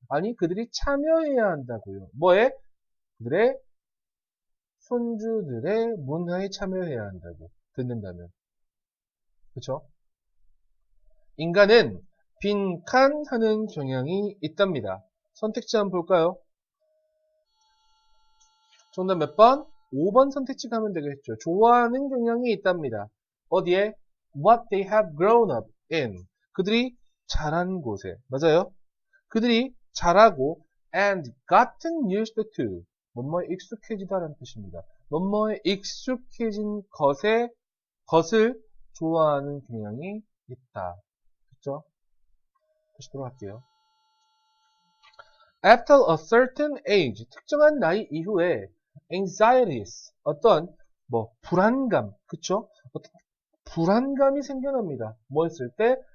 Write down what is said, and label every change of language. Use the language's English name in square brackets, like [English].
[Korean] 아니 그들이 참여해야 한다고요. 뭐에? 그들의 손주들의 문화에 참여해야 한다고. 듣는다면. 그쵸? 인간은 빈칸하는 경향이 있답니다. 선택지 한번 볼까요? 정답 몇 번? 5번 선택지 가면 되겠죠. 좋아하는 경향이 있답니다. 어디에? [English] What they have grown up in. [Korean] 그들이 자란 곳에. 맞아요? 그들이 자라고 [English] and gotten used to. [Korean] 뭐뭐에 익숙해지다라는 뜻입니다. 뭐뭐에 익숙해진 것을 좋아하는 경향이 있다. 그렇죠? 다시 돌아갈게요. [English] After a certain age, [Korean] 특정한 나이 이후에 anxieties, 어떤 불안감, 그쵸? 어떤 불안감이 생겨납니다. 뭐 했을 때?